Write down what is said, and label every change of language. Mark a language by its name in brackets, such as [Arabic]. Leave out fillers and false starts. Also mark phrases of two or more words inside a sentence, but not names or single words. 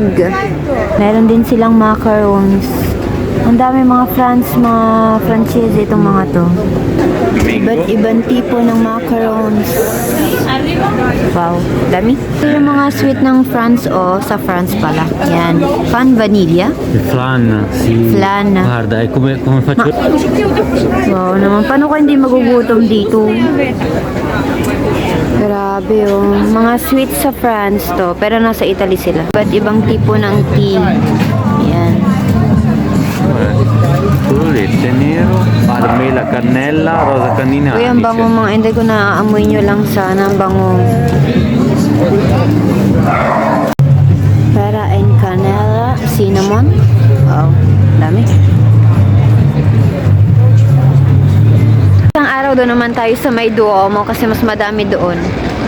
[Filipino] Meron din silang macarons. Ang dami mga franchise itong mga to. Iba't ibang tipo ng macarons. Wow, dami. Ito yung mga sweet ng France, sa France pala. Yan. Pan vanilla. [Italian] Il flan, sì. Flan. Guarda, è come faccio. [Filipino] Wow naman, paano ka hindi magugutom dito? Grabe, mga sweet sa France to, pero nasa Italy sila. Iba't ibang tipo ng tea. Yan. [Italian] Latte nero, mela, cannella, rosa canina. [Filipino] Uy, ang bango mga Inday, ko naaamoy nyo lang sana. Ang bango. [Spanish] Pera and canela, cinnamon. [Filipino] Wow, dami. Isang araw doon naman tayo sa may Duomo kasi mas madami doon.